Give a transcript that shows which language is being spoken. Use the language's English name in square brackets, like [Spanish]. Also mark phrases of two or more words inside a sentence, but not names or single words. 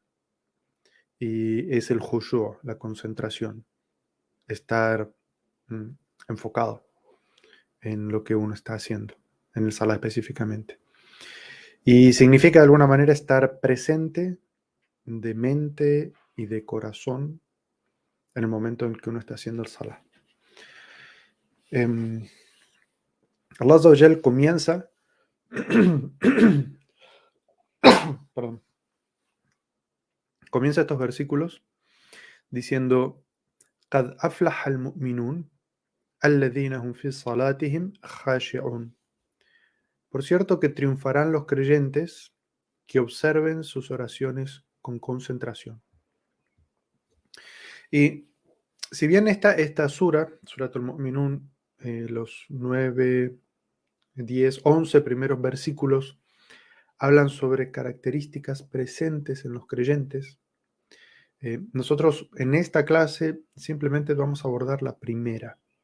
[Spanish] Y es el khushu', la concentración, estar mm, enfocado en lo que uno está haciendo, en el salah específicamente. Y significa de alguna manera estar presente de mente y de corazón en el momento en que uno está haciendo el salah. [Arabic] الله عز وجل [Spanish] comienza perdón, comienza estos versículos diciendo [Arabic] قَدْ أَفْلَحَ الْمُؤْمِنُونَ الَّذِينَ هُمْ فِي صَلَاتِهِمْ خَاشِعُونَ. [Spanish] Por cierto que triunfarán los creyentes que observen sus oraciones con concentración. Y si bien esta Suratul Mu'minun, los 9, 10, 11 primeros versículos hablan sobre características presentes en los creyentes, nosotros en esta clase simplemente vamos a abordar la primera.